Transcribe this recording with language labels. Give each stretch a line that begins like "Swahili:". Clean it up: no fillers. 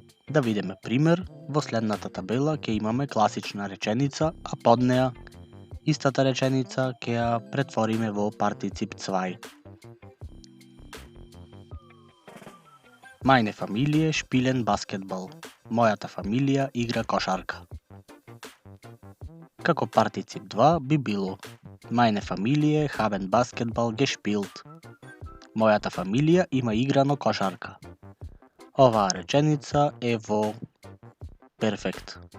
Macedonian: Да видиме пример, во следната табела ќе имаме класична реченица, а под неа истата реченица ќе ја претвориме во партицип 2.
German: Meine Familie spielen Basketball.
Macedonian: Мојата фамилија игра кошарка. Како партицип 2 би било
German: Meine Familie haben Basketball gespielt.
Macedonian: Мојата фамилија има играно кошарка. Оваа реченица е во перфект.